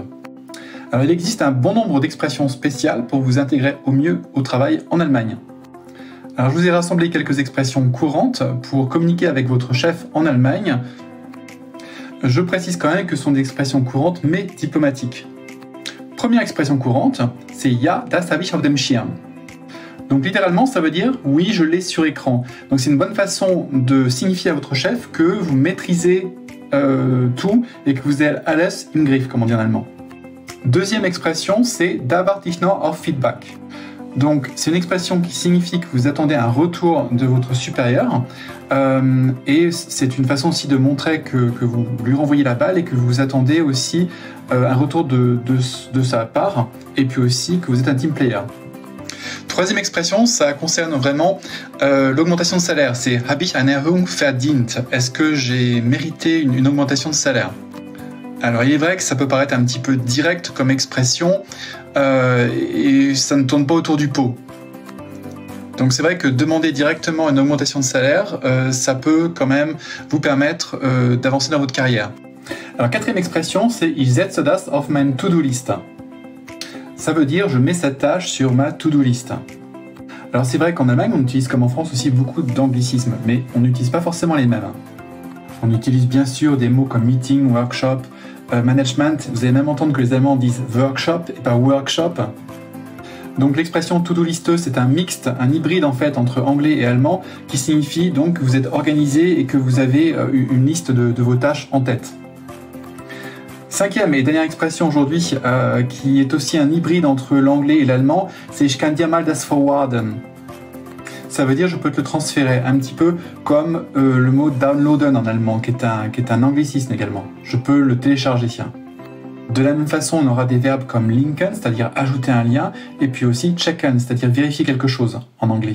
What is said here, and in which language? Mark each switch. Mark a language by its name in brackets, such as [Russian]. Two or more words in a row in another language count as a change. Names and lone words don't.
[French] Alors il existe un bon nombre d'expressions spéciales pour vous intégrer au mieux au travail en Allemagne. Alors je vous ai rassemblé quelques expressions courantes pour communiquer avec votre chef en Allemagne. Je précise quand même que ce sont des expressions courantes mais diplomatiques. Première expression courante, c'est [German] Ja, das habe ich auf dem Schirm. [French] Donc littéralement, ça veut dire « oui, je l'ai sur écran ». Donc c'est une bonne façon de signifier à votre chef que vous maîtrisez tout et que vous êtes [German] alles im Griff, [French] comme on dit en allemand. Deuxième expression, c'est [German] « da warte ich noch auf Feedback ». [French] Donc c'est une expression qui signifie que vous attendez un retour de votre supérieur et c'est une façon aussi de montrer que vous lui renvoyez la balle et que vous attendez aussi un retour de sa part et puis aussi que vous êtes un [English] team player. [French] Troisième expression, ça concerne vraiment l'augmentation de salaire. [German] C'est « Habe ich eine Erhöhung verdient ?» [French] Est-ce que j'ai mérité une augmentation de salaire? Alors il est vrai que ça peut paraître un petit peu direct comme expression et ça ne tourne pas autour du pot. Donc c'est vrai que demander directement une augmentation de salaire, ça peut quand même vous permettre d'avancer dans votre carrière. Alors quatrième expression, c'est [German] « Ich setze das auf meine To-Do-Liste ». [French] Ça veut dire « je mets cette tâche sur ma [English] to-do list ». [French] Alors c'est vrai qu'en Allemagne, on utilise comme en France aussi beaucoup d'anglicismes, mais on n'utilise pas forcément les mêmes. On utilise bien sûr des mots comme meeting, workshop, management. Vous allez même entendre que les Allemands disent workshop et pas workshop. Donc l'expression [English] to-do list, [French] c'est un mixte, un hybride en fait entre anglais et allemand qui signifie donc que vous êtes organisé et que vous avez une liste de vos tâches en tête. Cinquième et dernière expression aujourd'hui, qui est aussi un hybride entre l'anglais et l'allemand, c'est « [German] Ich kann dir mal das forwarden ». [French] Ça veut dire « je peux te le transférer », un petit peu comme le mot « downloaden » en allemand, qui est un anglicisme également. Je peux le télécharger. De la même façon, on aura des verbes comme « linken », c'est-à-dire ajouter un lien, et puis aussi « checken », c'est-à-dire vérifier quelque chose en anglais.